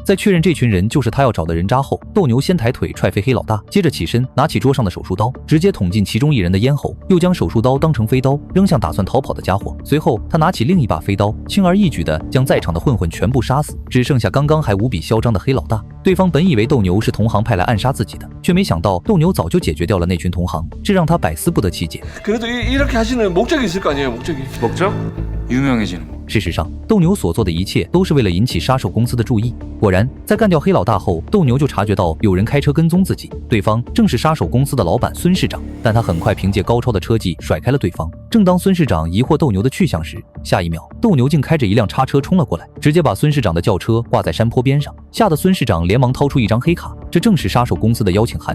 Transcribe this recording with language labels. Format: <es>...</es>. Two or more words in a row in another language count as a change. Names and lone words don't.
<zh>在确认这群人就是他要找的人渣后，斗牛先抬腿踹飞黑老大，接着起身拿起桌上的手术刀，直接捅进其中一人的咽喉，又将手术刀当成飞刀扔向打算逃跑的家伙。随后，他拿起另一把飞刀，轻而易举地将在场的混混全部杀死，只剩下刚刚还无比嚣张的黑老大。对方本以为斗牛是同行派来暗杀自己的，却没想到斗牛早就解决掉了那群同行，这让他百思不得其解。</zh> <ko>그래도 이렇게 하시는 목적이 있을 거 아니에요, 목적이. 목적? 유명해지는 거.</ko> <zh>事实上，斗牛所做的一切都是为了引起杀手公司的注意。果然，在干掉黑老大后，斗牛就察觉到有人开车跟踪自己，对方正是杀手公司的老板孙市长。但他很快凭借高超的车技甩开了对方。正当孙市长疑惑斗牛的去向时，下一秒，斗牛竟开着一辆叉车冲了过来，直接把孙市长的轿车挂在山坡边上，吓得孙市长连忙掏出一张黑卡，这正是杀手公司的邀请函。</zh>